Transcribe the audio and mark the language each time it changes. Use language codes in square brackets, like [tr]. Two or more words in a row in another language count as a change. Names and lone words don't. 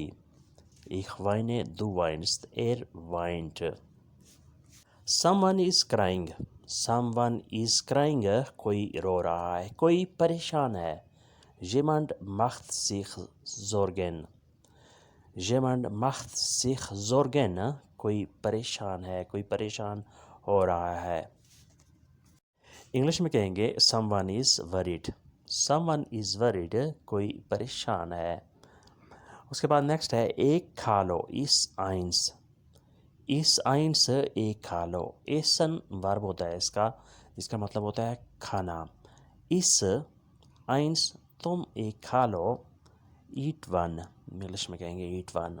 [de] ich weine du weinst er weint۔ [en] someone is crying۔ someone is crying [ur] کوئی رو رہا ہے، کوئی پریشان ہے۔ [de] jemand macht sich Sorgen۔ jemand macht sich Sorgen [ur] کوئی پریشان ہے، کوئی پریشان ہو رہا ہے۔ انگلش میں کہیں گے [en] someone is worried۔ someone is worried [ur] کوئی پریشان ہے۔ اس کے بعد نیکسٹ ہے ایک کھا لو، [de] iss eins [ur] ایک کھا لو، ایسن ورب ہوتا ہے اس کا، جس کا مطلب ہوتا ہے کھانا. [de] iss eins [ur] تم ایک کھا لو، [en] eat one [ur] انگلش میں کہیں گے [en] eat one.